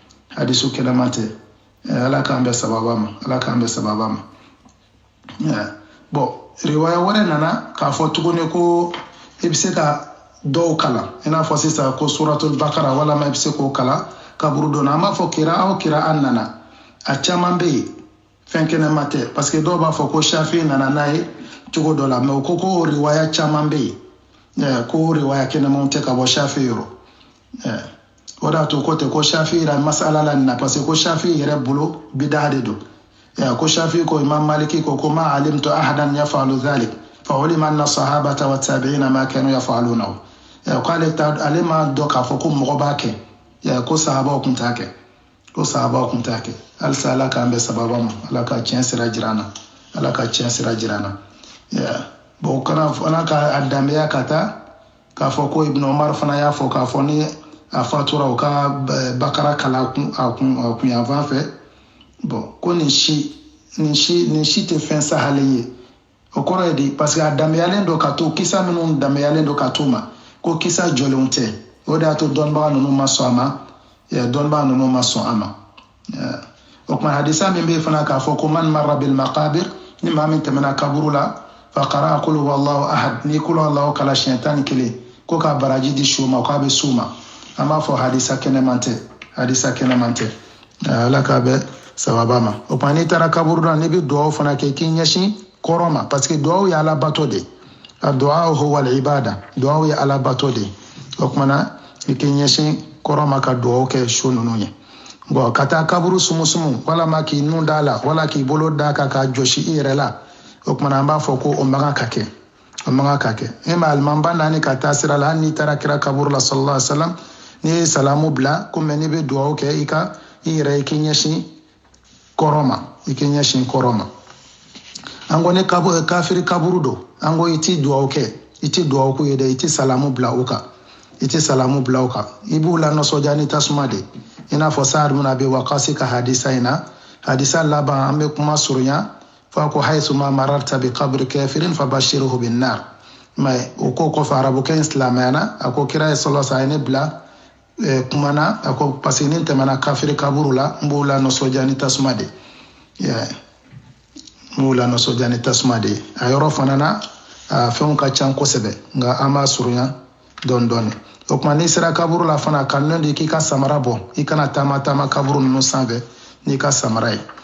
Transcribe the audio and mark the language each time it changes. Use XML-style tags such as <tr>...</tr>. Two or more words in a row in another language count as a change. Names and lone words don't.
<bm>Ala k'an bɛ sababa ma bon riwaya wɛrɛ nana k'a fɔ tuguni ko i bɛ se ka dɔw kalan i n'a fɔ sisan ko suratul bakara walama i bɛ se k'o kalan kaburu dɔ na an b'a fɔ kira an nana a caman bɛ yen fɛn kɛnɛma tɛ</bm> <fr>parce que</fr> <bm>dɔw b'a fɔ ko Shafi nana n'a ye cogo dɔ la mais o ko riwaya caman bɛ yen ko riwaya kɛnɛmanw tɛ ka bɔ Shafi yɔrɔ o de y'a to ko tɛ ko Shafi yɛrɛ masala la nin na</bm> <fr>parce que</fr> <bm>ko Shafi yɛrɛ bolo bidaa de don ko Shafi ko Imam Maliki ko</bm> <ar>ما علمت أحدا يفعل ذلك فعلمت أن الصحابة والتابعين ما كانوا يفعلونه</ar> <bm>ko ale ma dɔn k'a fɔ ko mɔgɔ b'a kɛ ko sahabaw kun t'a kɛ halisa Ala k'an bɛ sababa ma Ala ka tiɲɛ sira jira an na bon kana fana ka a danbeya ka taa k'a fɔ ko Ibn Umar fana y'a fɔ k'a fɔ ni a fatura o ka bakara kalan a kun yanfan fɛ bon ko nin si tɛ fɛn sahalen ye o kɔrɔ ye di</bm> <fr>parce que</fr> <bm>a danbeyalen don ka to kisa minnu danbeyalen don ka to ma ko kisa jɔlenw tɛ o de y'a to dɔnnibaga ninnu ma sɔn a ma o kuma hadisa min bɛ fana k'a fɔ ko</bm> <ar>من مر بالمقابر</ar> <bm>ni maa min tɛmɛna kaburu la</bm> <ar>فقرأ قل هو الله أحد</ar> <bm>ni</bm> <ar>قل هو الله</ar> <bm>kalan siɲɛ 11 ko ka baraji di su ma k'a bɛ s'u ma an b'a fɔ hadisa kɛnɛman tɛ Ala k'a bɛ sababa ma o kuma n'i taara kaburu la n'i bɛ dugawu fana kɛ k'i ɲɛsin kɔrɔ ma</bm> <fr>parce que</fr> <bm>dugawu ye Ala bato de a dugawu</bm> <ar>هو العبادة</ar> <bm>dugawu ye Ala bato de o kumana i k'i ɲɛsin kɔrɔ ma ka dugawu kɛ su ninnu ye bon ka taa kaburu sumusumu walama k'i nun d'a la wala k'i bolo d'a kan k'a jɔsi i yɛrɛ la o kumana an b'a fɔ ko o man kan ka kɛ e ma alimamba naani ka taa sira la hali n'i taara kira kaburu la</bm> <ar>صلى الله عليه وسلم</ar> <bm>n'i ye salamu bila komi n'i bɛ dugawu kɛ i yɛrɛ i k'i ɲɛsin kɔrɔ ma an ko ni kafiri kaburu don an ko i ti dugawu kɛ i ti dugawu k'u ye dɛ i ti salamu bila o kan i b'u la nisɔndiya ni tasuma de i n'a fɔ Sa'ad bin Abi Waqqas ka hadisa in na hadisa laban an bɛ kuma surunya fɔ ko</bm> <ar>حيثما مررت بقبر كافر فبشره بالنار</ar> <bm>mais o ko kɔfɛ arabukɛ in silamɛyana a ko kira ye</bm> <ar>صلى الله عليه وسلم</ar> <bm>ne bila kuma na a ko</bm> <fr>parce que</fr> <bm>ni tɛmɛna kafiri kaburu la n b'u la nisɔndiya ni tasuma de a yɔrɔ fana na fɛnw ka ca kosɛbɛ nka an b'a surunya dɔɔni o kuma n'i sera kaburu la fana ka nɔ de k'i ka samara bɔ i kana taama kaburu ninnu sanfɛ n'i ka samara ye</bm>